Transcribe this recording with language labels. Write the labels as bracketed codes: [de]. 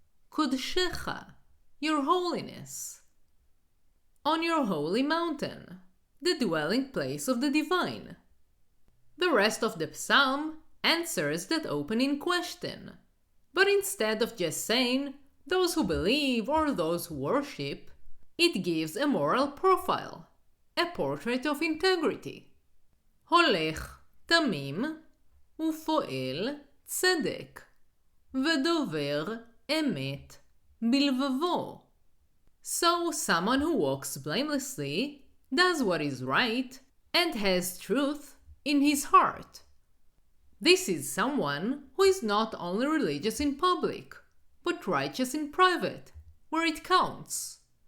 [en] Kodshecha, your holiness. On your holy mountain, the dwelling place of the divine. The rest of the psalm answers that opening question. But instead of just saying, those who believe or those who worship, it gives a moral profile, a portrait of integrity. [he] Holech תמים ופועל צדק, ודובר אמת בלבבו. [en] So someone who walks blamelessly, does what is right, and has truth in his heart. This is someone who is not only religious in public, but righteous in private, where it counts.